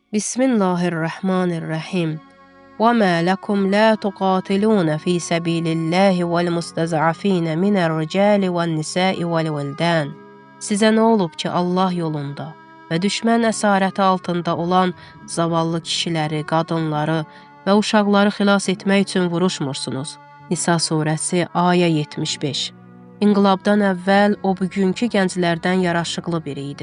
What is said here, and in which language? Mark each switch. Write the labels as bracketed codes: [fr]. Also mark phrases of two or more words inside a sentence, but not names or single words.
[ar] بسم الله الرحمن الرحيم. وَمَا لَكُمْ لَا تُقَاتِلُونَ فِي سَبِيلِ اللَّهِ وَالْمُسْتَضْعَفِينَ مِنَ الرِّجَالِ وَالنِّسَاءِ وَالْوِلْدَانِ. [az] Sizə nə olub ki, Allah yolunda və düşmən əsarəti altında olan zavallı kişiləri, qadınları və uşaqları xilas etmək üçün vuruşmursunuz? Nisa surəsi, ayə 75. İnqilabdan əvvəl o bugünkü gənclərdən yaraşıqlı biri idi.